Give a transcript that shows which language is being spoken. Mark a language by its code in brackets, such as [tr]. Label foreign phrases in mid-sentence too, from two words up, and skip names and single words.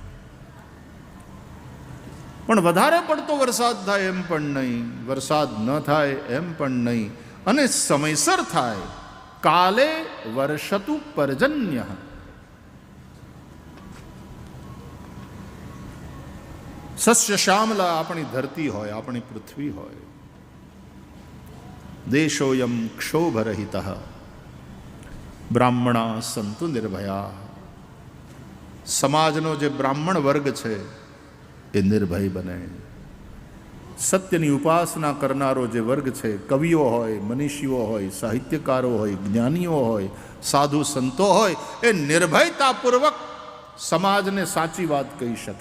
[gu] પણ વધારે પડતો વરસાદ થાય એમ પણ નહીં, વરસાદ ન થાય એમ પણ નહીં, અને સમયસર થાય. [sa] काले वर्षतु पर्जन्य. [gu] સસ્ય શ્યામલા આપણી ધરતી હોય, આપણી પૃથ્વી હોય. [sa] देशोऽयं क्षोभरहित ब्राह्मणा सन्तु निर्भया. [gu] સમાજનો જે બ્રાહ્મણ વર્ગ છે એ નિર્ભય બને. સત્યની ઉપાસના કરનારો જે વર્ગ છે, કવિઓ હોય, મનીષીઓ હોય, સાહિત્યકારો હોય, જ્ઞાનીઓ હોય, સાધુ સંતો હોય, એ નિર્ભયતાપૂર્વક સમાજને સાચી વાત કહી શકે.